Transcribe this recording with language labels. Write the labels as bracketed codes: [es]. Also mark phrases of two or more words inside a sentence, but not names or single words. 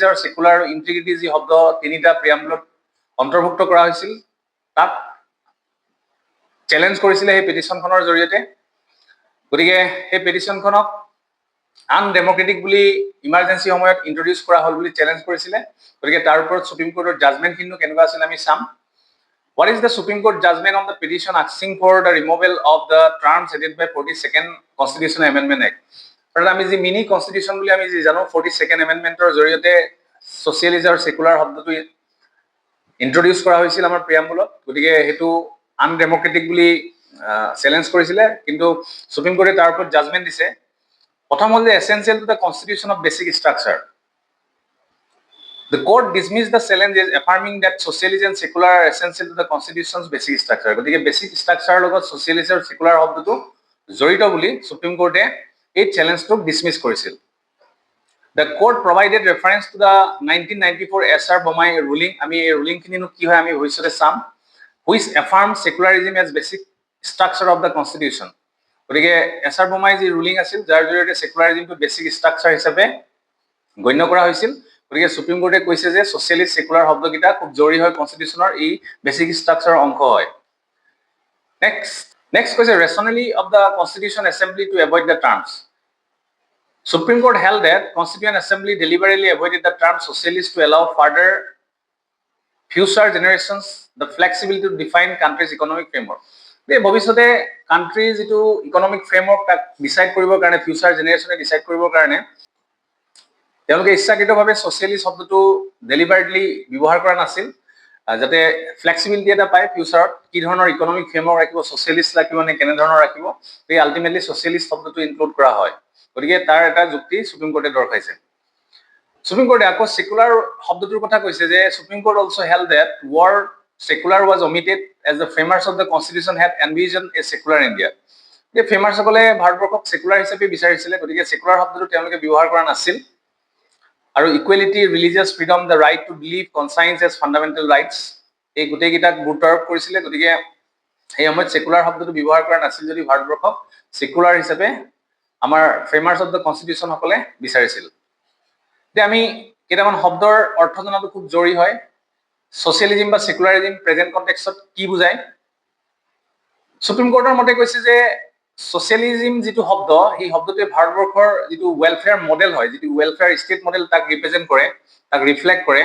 [as] আৰু [en] secular integrity [as] যি শব্দ তিনিটা প্ৰিয়াম্বলত অন্তৰ্ভুক্ত কৰা হৈছিল তাক চ্যালেঞ্জ কৰিছিলে এই পেটিশনখনৰ জৰিয়তে গতিকে এই পেটিশনখনক আনডেমোক্ৰেটিক বুলি ইমাৰ্জেন্সি সময়ত ইন্ট্ৰোডিউস কৰা হ'ল বুলি চ্যালেঞ্জ কৰিছিলে গতিকে তাৰ ওপৰত সুপ্ৰিম কোৰ্টৰ জাজমেন্ট কিন্তু কেনেকুৱা আছিল আমি চাম [en] What is the Supreme Court judgment on the petition asking for the removal of the terms added by 42nd Constitutional Amendment Act? [as] But আমি যে [en] mini constitution [as] বুলি আমি যে জানো 42nd Amendmentৰ জৰিয়তে সোশ্যালিজম আৰু সেকুলাৰ শব্দটো ইন্ট্ৰোডিউস কৰা হৈছিল আমাৰ প্ৰিয়াম্বলত গতিকে হেতু আনডেমোক্ৰেটিক বুলি চ্যালেঞ্জ কৰিছিলে কিন্তু সুপ্ৰিম কোৰ্টে তাৰ ওপৰত জাজমেন্ট দিছে প্ৰথম হ'ল যে [en] essential to the constitution of basic structure The court dismissed the challenges affirming that socialism and secular are essential to the constitution's basic structure. [as] গতিকে [en] basic structure [as] লগত socialism আৰু secular শব্দটো জড়িত বুলি সুপ্ৰিম কোৰ্টে এই চ্যালেঞ্জটোক ডিসমিস কৰিছিল [en] The court provided reference to the 1994 SR Bomai ruling [as] আমি এই ruling খিনিনো কি হয় আমি ভৱিষ্যতে চাম [en] which affirms secularism as basic structure of the constitution [as] গতিকে SR Bomai যি ruling আছিল যাৰ জৰিয়তে secularismটো [en] basic structure [as] হিচাপে গণ্য কৰা হৈছিল গতিকে সুপ্ৰিম কোৰ্টে কৈছে যে [en] socialist secular [as] শব্দকিটা খুব জৰুৰী হয় কনস্টিটিউশনৰ এই [en] basic structureৰ [as] অংশ হয় [en] নেক্সট কৈছে rationally of the constitution assembly to avoid the terms Supreme Court held that Constituent Assembly deliberately avoided the term socialist to allow further future generations the flexibility to define country's economic framework [as] এই ভৱিষ্যতে কান্ট্ৰিৰ যেটো ইকোনমিক ফ্ৰেমৱৰ্ক তাক ডিসাইড কৰিবৰ কাৰণে ফিউচাৰ জেনাৰেশনে ডিসাইড কৰিবৰ কাৰণে তেওঁলোকে ইচ্ছাকৃতভাৱে সোশ্যালিস্ট শব্দটো ডেলিবাৰেটলি ব্যৱহাৰ কৰা নাছিল যাতে ফ্লেক্সিবিলিটি এটা পায় ফিউচাৰত কি ধৰণৰ [en] economic framework [as] ৰাখিব সোশ্যালিস্ট ৰাখিব নে কেনে ধৰণৰ ৰাখিব এই আলটিমেটলি সোশ্যালিস্ট শব্দটো ইনক্লুড কৰা হয় গতিকে তাৰ এটা যুক্তি সুপ্ৰিম কোৰ্টে দৰ্শাইছে সুপ্ৰিম কোৰ্টে আকৌ সেকুলাৰ শব্দটোৰ কথা কৈছে যে [en] Supreme Court also held that word secular was omitted as the framers of the constitution had envisioned a secular India [as] এই ফ্ৰেমাৰসকলে ভাৰতবৰ্ষক সেকুলাৰ হিচাপে বিচাৰিছিলে গতিকে সেকুলাৰ শব্দটো তেওঁলোকে ব্যৱহাৰ কৰা নাছিল আৰু [en] equality religious freedom the right to believe conscience as fundamental [as] ৰাইটস এই গোটেইকেইটাক গুৰুত্ব আৰোপ কৰিছিলে গতিকে এই সময়ত সেকুলাৰ শব্দটো ব্যৱহাৰ কৰা নাছিল যদি ভাৰতবৰ্ষক সেকুলাৰ হিচাপে আমাৰ [en] framers of the constitution [as] সকলে বিচাৰিছিল যে আমি কেইটামান শব্দৰ অৰ্থ জনাটো খুব জৰুৰী হয় সোশ্যালিজম বা সেকুলাৰিজম [en] present contextত [as] কি বুজায় সুপ্ৰিম কোৰ্টৰ মতে কৈছে যে ছ'চিয়েলিজিম যিটো শব্দ, সেই শব্দটোৱে ভাৰতবৰ্ষৰ যিটো [en] welfare model [as] হয়, যিটো [en] welfare state model, [as] তাক ৰিপ্ৰেজেণ্ট কৰে, তাক ৰিফ্লেক্ট কৰে।